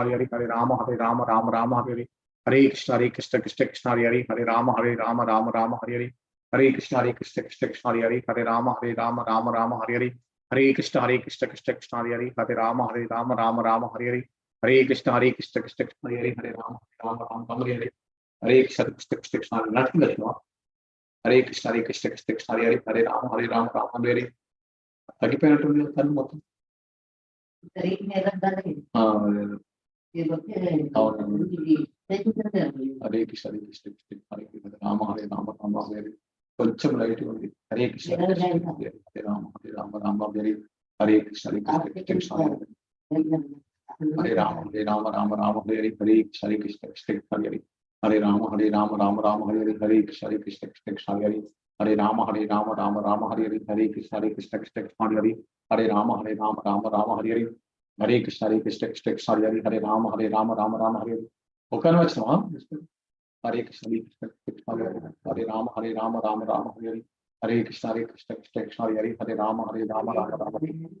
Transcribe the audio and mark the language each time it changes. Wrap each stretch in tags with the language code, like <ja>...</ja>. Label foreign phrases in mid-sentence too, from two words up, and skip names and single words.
<sa>Hare Hare Rama Rama Hare Hare Hare Krishna Krishna Krishna Hare Hare Rama Rama Hare Hare Hare Krishna Krishna Krishna Hare Hare Rama Rama Hare Hare Hare Krishna Krishna Krishna Hare Hare Rama Rama Hare Hare Hare Krishna Krishna Krishna Hare Hare Rama Rama Hare Hare Hare Krishna Krishna Krishna</sa> <en>nothing but love</en> <sa>Hare Krishna Krishna Krishna Hare Hare Rama Rama Hare Hare</sa> <te>తగ్గిపోయినట్టుంది తను మొత్తం</te> <sa>హరే కృష్ణ హరే కృష్ణ కృష్ణ హరే కృష్ణ రామ రామ హరే</sa> <te>కొంచెం లైట్ ఉంది</te> <sa>హరే కృష్ణ హరే రామ రామ హరే హరే కృష్ణ కృష్ణ హరే రామ రామ హరే హరే కృష్ణ కృష్ణ కృష్ణ హరే హరే రామ రామ హరే హరే కృష్ణ కృష్ణ కృష్ణ హరే Hare Rama Rama Hare Hare Hare Krishna Krishna Krishna Hare Hare Rama Rama Hare Hare Hare Krishna Krishna Krishna Hare Hare Rama Rama Hare Hare Okay na vachna Hare Krishna Krishna Krishna Hare Rama Rama Hare Hare Hare Krishna Krishna Krishna Hare Hare Rama Rama Hare</sa>